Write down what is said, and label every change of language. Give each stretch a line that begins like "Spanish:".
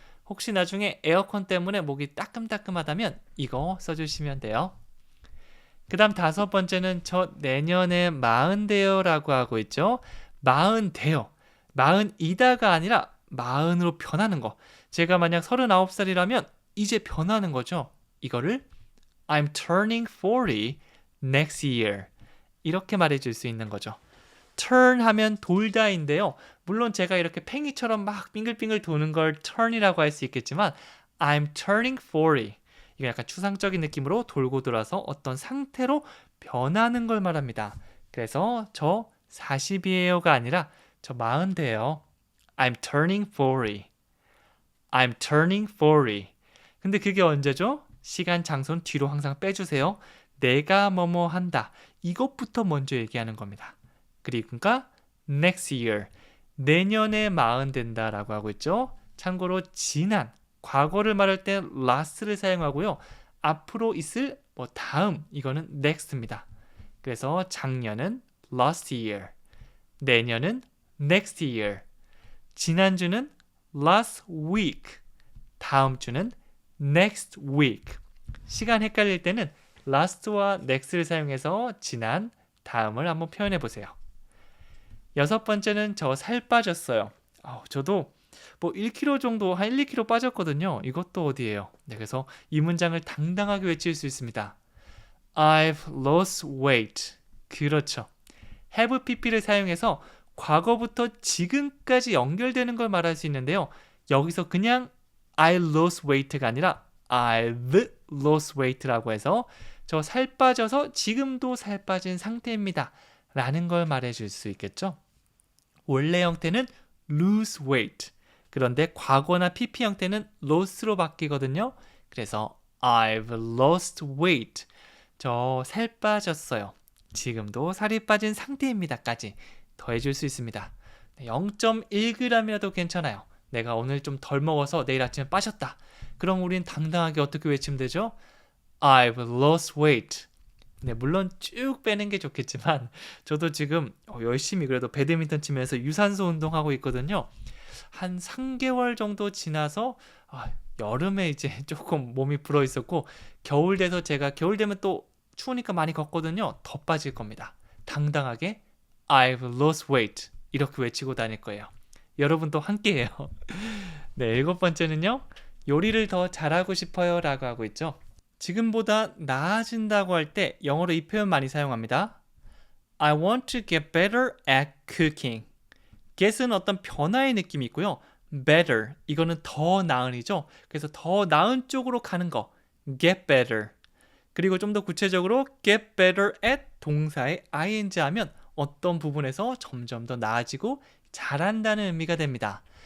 Korean: 혹시 나중에 에어컨 때문에 목이 따끔따끔하다면 이거 써주시면 돼요. 그 다음 5번째는 저 내년에 40대요 라고 하고 있죠. 40대요. 40이다가 아니라 40으로 변하는 거. 제가 만약 39살이라면 이제 변하는 거죠.
English: 이거를 I'm turning 40 next year.
Korean: 이렇게 말해줄 수 있는 거죠. turn 하면 돌다인데요. 물론 제가 이렇게 팽이처럼 막 빙글빙글 도는 걸 turn이라고 할 수 있겠지만 I'm turning 40. 이거 약간 추상적인 느낌으로 돌고 돌아서 어떤 상태로 변하는 걸 말합니다. 그래서 저 40이에요가 아니라 저 40대예요.
English: I'm turning 40. I'm turning 40.
Korean: 근데 그게 언제죠? 시간, 장소는 뒤로 항상 빼주세요. 내가 뭐뭐 한다. 이것부터 먼저 얘기하는 겁니다.
English: 그러니까 next year.
Korean: 내년에 40 된다라고 하고 있죠. 참고로 지난, 과거를 말할 때 last를 사용하고요. 앞으로 있을 다음, 이거는 next입니다. 그래서 작년은 last year. 내년은 next year. 지난주는 last week. 다음 주는 next week. 시간 헷갈릴 때는 last와 next를 사용해서 지난, 다음을 한번 표현해 보세요. 6번째는 저 살 빠졌어요. 저도 뭐 1kg 정도, 한 1, 2kg 빠졌거든요. 이것도 어디예요? 네, 그래서 이 문장을 당당하게 외칠 수 있습니다.
English: I've lost weight. 그렇죠.
Korean: have pp를 사용해서 과거부터 지금까지 연결되는 걸 말할 수 있는데요. 여기서 그냥 I lost weight 가 아니라 I've lost weight 라고 해서 저 살 빠져서 지금도 살 빠진 상태입니다. 라는 걸 말해줄 수 있겠죠. 원래 형태는 lose weight. 그런데 과거나 pp 형태는 lost로 바뀌거든요.
English: 그래서 I've lost weight.
Korean: 저 살 빠졌어요. 지금도 살이 빠진 상태입니다까지 더해줄 수 있습니다. 0.1g이라도 괜찮아요. 내가 오늘 좀 덜 먹어서 내일 아침에 빠졌다. 그럼 우린 당당하게 어떻게 외치면 되죠?
English: I've lost weight.
Korean: 네, 물론 쭉 빼는 게 좋겠지만 저도 지금 열심히 그래도 배드민턴 치면서 유산소 운동하고 있거든요. 한 3개월 정도 지나서 여름에 이제 조금 몸이 불어 있었고 겨울 돼서 제가 겨울 되면 또 추우니까 많이 걷거든요. 더 빠질 겁니다. 당당하게 I've lost weight 이렇게 외치고 다닐 거예요. 여러분도 함께해요. 네, 7번째는요. 요리를 더 잘하고 싶어요 라고 하고 있죠. 지금보다 나아진다고 할 때 영어로 이 표현 많이 사용합니다.
English: I want to get better at cooking.
Korean: get은 어떤 변화의 느낌이 있고요. better, 이거는 더 나은이죠. 그래서 더 나은 쪽으로 가는 거.
English: get better.
Korean: 그리고 좀 더 구체적으로 get better at 동사의 ing 하면 어떤 부분에서 점점 더 나아지고 잘한다는 의미가 됩니다.